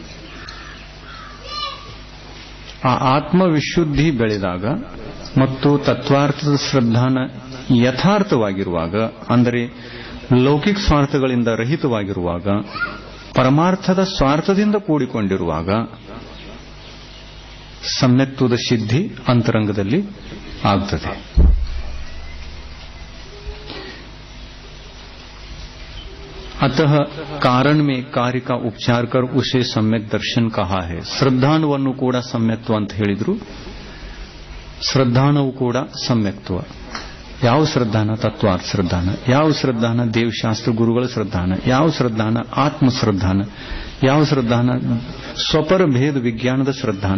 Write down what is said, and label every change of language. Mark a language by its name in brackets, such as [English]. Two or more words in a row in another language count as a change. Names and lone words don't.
[Kannada] ಆ ಆತ್ಮವಿಶುದ್ಧಿ ಬೆಳೆದಾಗ ಮತ್ತು ತತ್ವಾರ್ಥದ ಶ್ರದ್ಧಾನ ಯಥಾರ್ಥವಾಗಿರುವಾಗ, ಅಂದರೆ ಲೌಕಿಕ ಸ್ವಾರ್ಥಗಳಿಂದ ರಹಿತವಾಗಿರುವಾಗ, ಪರಮಾರ್ಥದ ಸ್ವಾರ್ಥದಿಂದ ಕೂಡಿಕೊಂಡಿರುವಾಗ ಸಮ್ಯಕ್ತ್ವದ ಸಿದ್ಧಿ ಅಂತರಂಗದಲ್ಲಿ ಆಗ್ತದೆ. [Hindi] अतः कारण में कार्य का उपचार कर उसे सम्यक दर्शन कहा है. [Kannada] ಶ್ರದ್ಧಾನವನ್ನು ಕೂಡ ಸಮ್ಯಕ್ತ್ವ ಅಂತ ಹೇಳಿದ್ರು. ಶ್ರದ್ಧಾನವು ಕೂಡ ಸಮ್ಯಕ್ತ್ವ. ಯಾವ ಶ್ರದ್ಧಾನ? ತತ್ವಾರ್ಥ ಶ್ರದ್ಧಾನ. ಯಾವ ಶ್ರದ್ಧಾನ? ದೇವಶಾಸ್ತ್ರ ಗುರುಗಳ ಶ್ರದ್ಧಾನ. ಯಾವ ಶ್ರದ್ಧಾನ? ಆತ್ಮ ಶ್ರದ್ಧಾನ. ಯಾವ ಶ್ರದ್ಧಾನ? ಸ್ವಪರ ಭೇದ ವಿಜ್ಞಾನದ ಶ್ರದ್ಧಾನ.